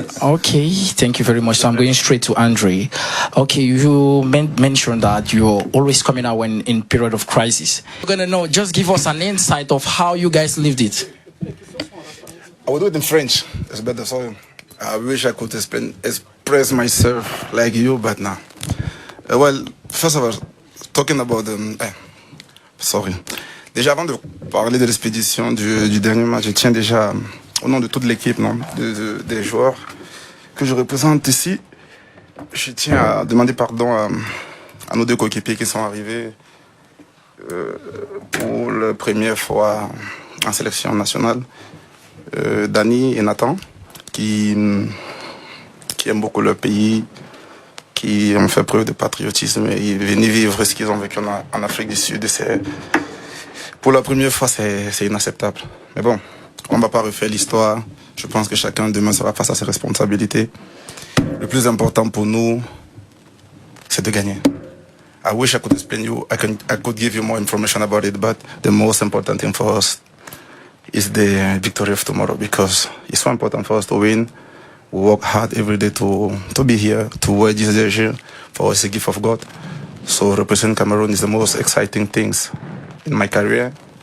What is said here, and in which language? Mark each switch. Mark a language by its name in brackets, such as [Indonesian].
[English] Okay, thank you very much. So I'm going straight to Andre. Okay, you mentioned that you're always coming out when in period of crisis. We're gonna know. Just give us an insight of how you guys lived it. I will do it in French. It's better. So I wish I could express myself like you, but no. Well, first of all, talking about sorry. [French] Déjà, avant de parler de l'expédition du dernier match, je tiens déjà, au nom de toute l'équipe, des joueurs que je représente ici, je tiens à demander pardon à nos 2 coéquipiers qui sont arrivés pour la première fois en sélection nationale, Dani et Nathan, qui aiment beaucoup leur pays, qui ont fait preuve de patriotisme et ils venaient vivre ce qu'ils ont vécu en Afrique du Sud. Pour la première fois, c'est inacceptable. Mais bon, on ne va pas refaire l'histoire. Je pense que chacun demain sera face à ses responsabilités. Le plus important pour nous, c'est de gagner. [English] I wish I could explain you, I could give you more information about it, but the most important thing for us is the victory of tomorrow, because it's so important for us to win. We work hard every day to be here, to wear this jersey. For us, it's a gift of God. So representing Cameroon is the most exciting things in my career.